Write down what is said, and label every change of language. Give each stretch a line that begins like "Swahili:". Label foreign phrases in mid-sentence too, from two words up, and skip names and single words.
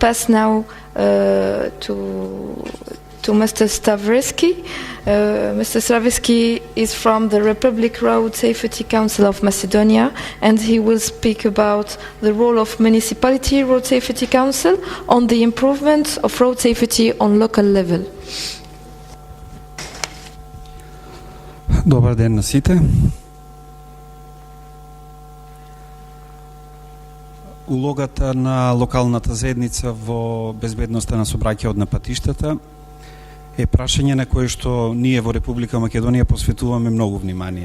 English: We will pass now to to Mr. Stavrisky. Mr. Stavrisky is from the Republic Road Safety Council of Macedonia, and he will speak about the role of Municipality Road Safety Council on the improvement of road safety on local level.
Macedonian: Добар ден на сите. Улогата на локалната заедница во безбедноста на сообраќајот на патиштата е прашање на кое што ние во Република Македонија посветуваме многу внимание.